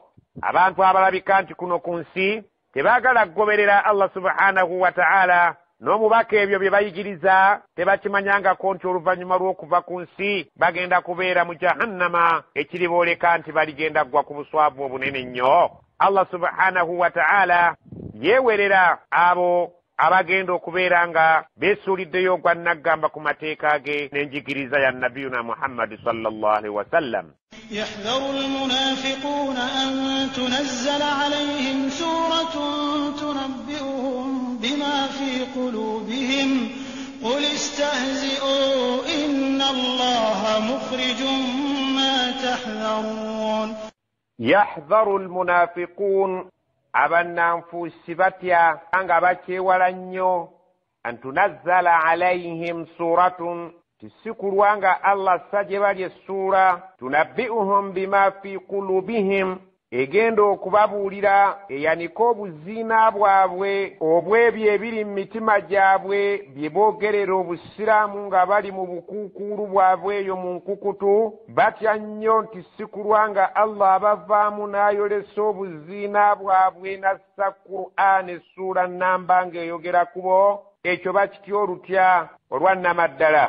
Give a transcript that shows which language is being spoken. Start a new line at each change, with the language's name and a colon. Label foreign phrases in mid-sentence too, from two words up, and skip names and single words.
Ganda: Abantu abalabika nti kuno ku nsi tebaagala kugoberera
Arabic: الله سبحانه وتعالى
Ganda: n'omubaka ebyo bye bayigiriza tebakimanyangako nti oluvannyuma lw'okuva ku nsi bagenda kubeera mu jahannama ekiribooleka nti baligenda kugwa ku buswavu obunene nnyo.
Arabic: الله سبحانه وتعالى
Ganda: yeewerera abo abagenda okubeera nga beesuuliddeyo ogwa naggamba ku mateeka ge n'enjigiriza ya nabiyuna Muhammad
Arabic: صلى الله عليه وسلم. يحذر المنافقون أن تنزل عليهم سورة تنبئهم بما في قلوبهم قل استهزئوا إن الله مخرج ما تحذرون. يحذر المنافقون
Ganda: abannanfuusi batya nga bakyewala nnyo
Arabic: أن تنزل عليهم سورة
Ganda: tisikulwa nga Allah sajje bali essuura
Arabic: تنبئهم بما في قلوبهم
Ganda: egenda okubabuulira eyanika obuziina bwabwe obw'ebyo ebiri mu mitima gyabwe bye boogerera obusiraamu nga bali mu bukuukuulu bwabwe eyo mu nkukutu batya nnyo nti sikulwa nga Allah abavaamu n'ayolesa obuziina bwabwe nassa Qur'an essuura nnamba ng'eyogera kubo ekyo bakitya olutya olwannamaddala.